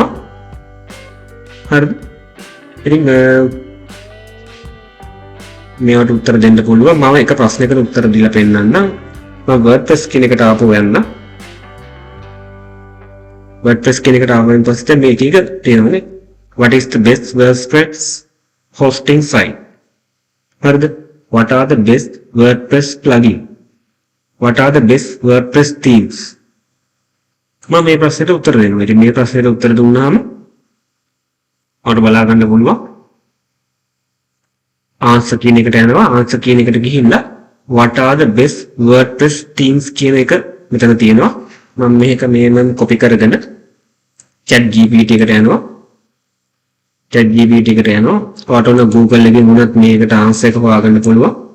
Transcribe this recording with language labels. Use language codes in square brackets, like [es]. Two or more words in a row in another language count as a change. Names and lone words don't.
[si] හරිද? ඉතින් මේවට උත්තර දෙන්න පුළුවන්. මම එක ප්‍රශ්නයකට උත්තර දීලා පෙන්නන්නම්. මම WordPress කියන එකට ආපහු යන්න. WordPress කියන එකට ආවෙන් පස්සේ මේ ටික තියෙනවානේ. [en] What is the best WordPress hosting site? [si] හරිද? [en] What are the best WordPress plugin? What are the best WordPress themes? [si] මම මේ ප්‍රශ්නෙට උත්තර දෙනවා. ඉතින් මේ ප්‍රශ්නෙට උත්තර දුන්නාම ඔයාලට බලා ගන්න පුළුවන්. answer කියන එකට යනවා. answer කියන එකට ගිහිල්ලා [en] what are the best WordPress themes [si] කියන එක මෙතන තියෙනවා. මම මේක මම copy කරගෙන chat gpt එකට යනවා. chat gpt එකට යනවා. ඔයාලට ඕන Google එකෙන් වුණත් මේකට answer එක හොයාගන්න පුළුවන්.